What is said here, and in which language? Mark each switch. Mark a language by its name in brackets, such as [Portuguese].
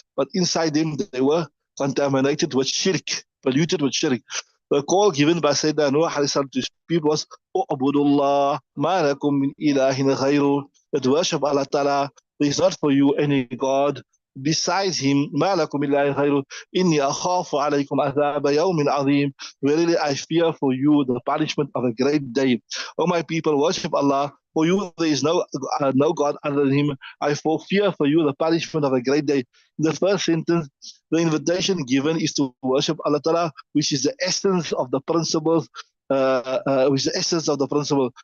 [English] But inside them, they were contaminated with shirk, polluted with shirk. The call given by Sayyidina Nuh to his people was, [Arabic] U'budullah, ma lakum min ilahin ghayru, [English] that worship Allah Ta'ala, there is not for you any God besides him. [Arabic] ما لكم من إله غيره إني أخاف عليكم عذاب يوم عظيم. [English] Verily I fear for you the punishment of a great day. O my people, worship Allah. For you there is no God other than him. I fear for you the punishment of a great day. In the first sentence, the invitation given is to worship Allah Ta'ala, which is the essence of the principles, which is the essence of the principle.